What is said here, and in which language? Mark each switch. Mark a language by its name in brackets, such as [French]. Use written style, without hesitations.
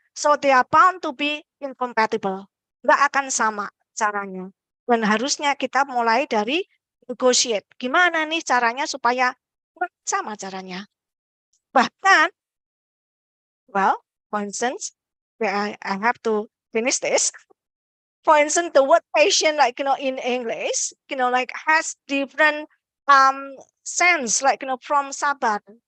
[English] So they are bound to be incompatible. [Indonesian] Nggak akan sama caranya. Dan harusnya kita mulai dari negotiate. Gimana nih caranya supaya sama caranya. Bahkan, [English] well, for instance, I have to finish this. For instance, the word patient, in English, has different sense, from sabar.